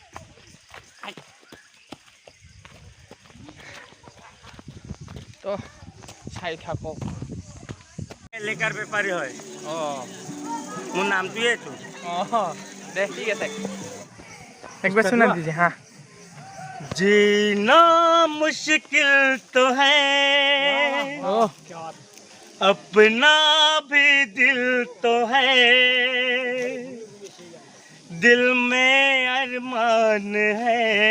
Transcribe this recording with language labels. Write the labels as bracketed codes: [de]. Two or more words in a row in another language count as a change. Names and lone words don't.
[as] তো চাই থাকক। এলেকাৰ বেপাৰী হয়। মোৰ নামটোৱে এইটো। দে ঠিক আছে, একবাৰ শুনা দিছে হা। [hi] जीना मुश्किल तो है, अपना भी दिल तो है, दिल में अरमान है,